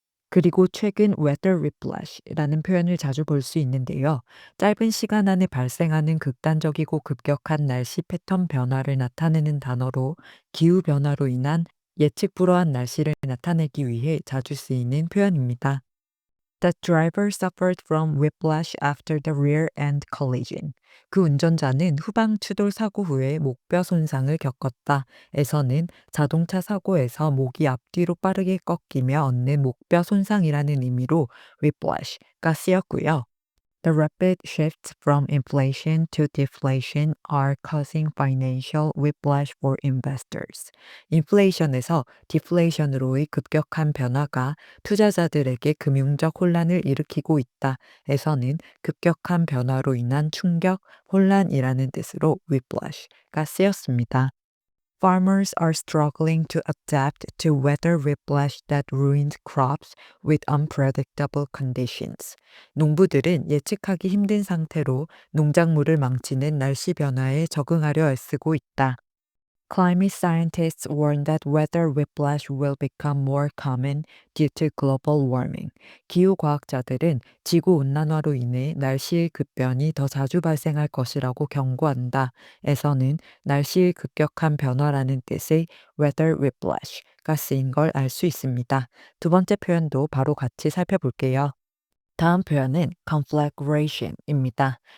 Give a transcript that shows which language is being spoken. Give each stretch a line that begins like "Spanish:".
Korean: 그리고 최근 weather whiplash라는 표현을 자주 볼 수 있는데요. 짧은 시간 안에 발생하는 극단적이고 급격한 날씨 패턴 변화를 나타내는 단어로 기후 변화로 인한 예측 불허한 날씨를 나타내기 위해 자주 쓰이는 표현입니다.
English: The driver suffered from whiplash after the rear-end collision.
Korean: 그 운전자는 후방 추돌 사고 후에 목뼈 손상을 겪었다. 에서는 자동차 사고에서 목이 앞뒤로 빠르게 꺾이며 얻는 목뼈 손상이라는 의미로 whiplash가 쓰였고요.
English: The rapid shifts from inflation to deflation are causing financial whiplash for investors.
Korean: 인플레이션에서 디플레이션으로의 급격한 변화가 투자자들에게 금융적 혼란을 일으키고 있다. 에서는 급격한 변화로 인한 충격, 혼란이라는 뜻으로 whiplash가 쓰였습니다.
English: Farmers are struggling to adapt to weather whiplash that ruined crops with unpredictable conditions.
Korean: 농부들은 예측하기 힘든 상태로 농작물을 망치는 날씨 변화에 적응하려 애쓰고 있다.
English: Climate scientists warn that weather whiplash will become more common due to global warming.
Korean: 기후 과학자들은 지구 온난화로 인해 날씨의 급변이 더 자주 발생할 것이라고 경고한다. 에서는 날씨의 급격한 변화라는 뜻의 weather whiplash가 쓰인 걸 알 수 있습니다. 두 번째 표현도 바로 같이 살펴볼게요. 다음 표현은 conflagration입니다.